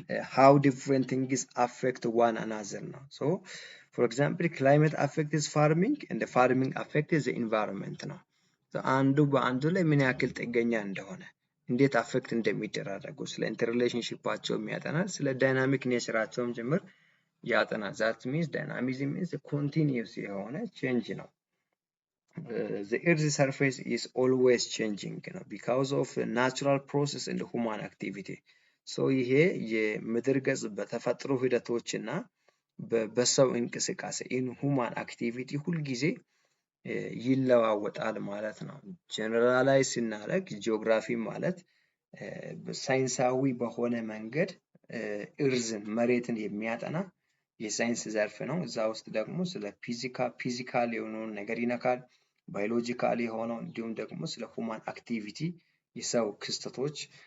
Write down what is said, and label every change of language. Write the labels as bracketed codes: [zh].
[en] how different things affect one another [am] ነው። [en] so for example climate affects farming and the farming affects the environment [am] ነው። አንዱ በአንዱ ላይ ምን ያክል ጥገኛ እንደሆነ እንዴት አፌክት እንደሚደራረጉ ስለ ኢንተርሪሌሽንሺፓቸው የሚያጠናል። ስለ ዳይናሚክ ኔቸራቸውም ጭምር ያጠናል። ዛት ሚንስ ዳይናሚዝም ሚንስ ኮንቲኒየስ የሆነ ቼንጅ ነው። [en] the earth's surface is always changing because of natural process and human activity. [am] so ይሄ የምድር ገጽ በተፈጥሮ ሂደቶችና በሰው እንቅስቃሴ [en] in human activity [am] ሁልጊዜ ይለዋወጣል ማለት ነው። ጀነራላይዝ ስናደርግ ጂኦግራፊ ማለት ሳይንሳዊ በሆነ መንገድ እርዝን መሬትን የሚያጠና የሳይንስ ዘርፍ ነው። እዛ ውስጥ ደግሞ ስለ ፊዚካል የሆነውን ነገር ይነካል፣ ባዮሎጂካል የሆነው እንዲሁም ደግሞ ስለ ሁማን አክቲቪቲ የሰው ክስተቶች